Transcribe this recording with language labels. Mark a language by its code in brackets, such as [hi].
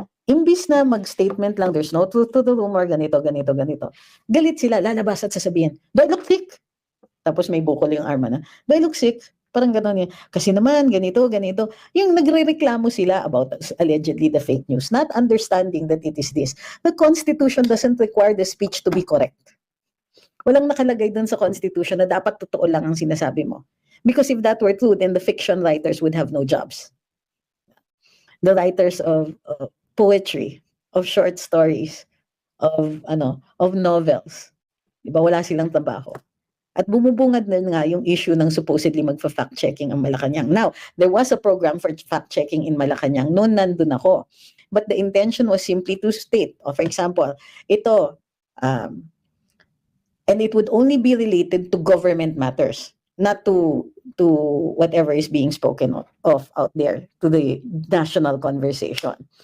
[tl] Imbis na mag-statement lang, [en] there's no truth to the rumor, [tl] ganito. Galit sila, lalabas at sasabihin, [en] do I look sick? [tl] Tapos may bukol yung arma na, [en] do I look sick? [tl] Parang gano'n yan. Kasi naman, ganito. Yung nagre-reklamo sila [en] about allegedly the fake news, not understanding that it is this. The Constitution doesn't require the speech to be correct. [tl] Walang nakalagay dun sa Constitution na dapat totoo lang ang sinasabi mo. [en] Because if that were true, then the fiction writers would have no jobs. The writers of poetry, of short stories, of novels. [tl] Diba, wala silang trabaho. At bumubungad na nga yung issue ng supposedly magfa-fact-checking ang Malacanang. [en] Now, there was a program for fact-checking in Malacanang. [tl] Noon nandun ako. [en] But the intention was simply to state, for example, ito, and it would only be related to government matters, not to whatever is being spoken of out there, to the national conversation.